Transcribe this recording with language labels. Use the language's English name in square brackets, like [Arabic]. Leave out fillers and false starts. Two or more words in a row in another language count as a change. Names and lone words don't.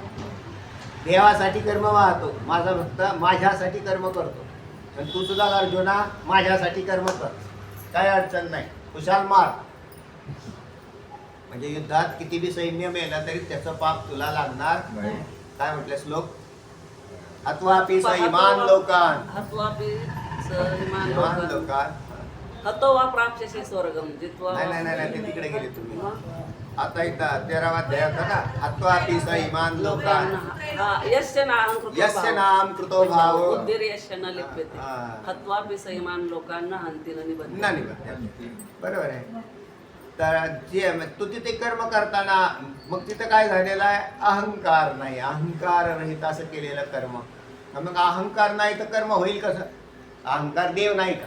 [Marathi] देवासाठी कर्म वाहतो माझा भक्त, माझ्यासाठी कर्म करतो. पण तू सुद्धा अर्जुना माझ्यासाठी कर्म कर, काय अडचण नाही, खुशाल मार. म्हणजे युद्धात किती बी सैन्य मेला तरी त्याचं पाप तुला लागणार नाही. काय म्हटलं श्लोक? [Sanskrit] हत्वापि स इमान लोकान. हत्वापि स इमान इमान लोकान. लोकान. हतो वा प्राप्स्यसे स्वर्गम जित्वा. [Marathi] नाही ते तिकडे गेले तुम्ही. आता इथं 13वा अध्याय होता ना. [Sanskrit] हत्वापि स इमान लोकान यस्य नाहं कृतो यस्य नाम कृतो भावो बुद्धिर्यस्य न लिप्यते. हत्वापि स इमान लोकांना हंती न निबद्धते. [Marathi] नाही निबद्धते. बरोबर आहे. तर जे तू तिथे कर्म करताना मग तिथं काय झालेलं आहे? अहंकार नाही, अहंकार रहित असं केलेलं कर्म. मग अहंकार नाही तर कर्म होईल कसं? अहंकार देव नाही का?